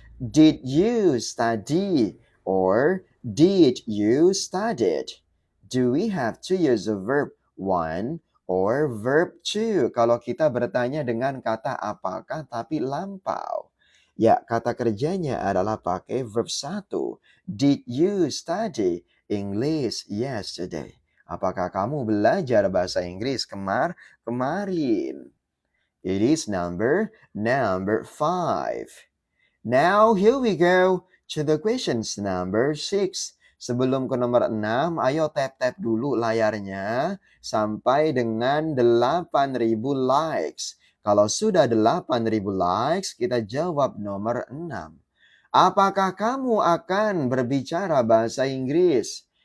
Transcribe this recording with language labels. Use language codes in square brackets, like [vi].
[en] Did you study or did you studied? Do we have to use the verb 1 or verb 2? [id] Kalau kita bertanya dengan kata apakah tapi lampau. Ya, kata kerjanya adalah pakai verb 1. [en] Did you study English yesterday? [id] Apakah kamu belajar bahasa Inggris kemarin? [en] It is number 5. Now, here we go to the questions number 6. [id] Sebelum ke nomor 6, ayo tap-tap dulu layarnya sampai dengan 8.000 likes. Kalau sudah 8.000 likes, kita jawab nomor 6. Apakah kamu akan berbicara bahasa Inggris?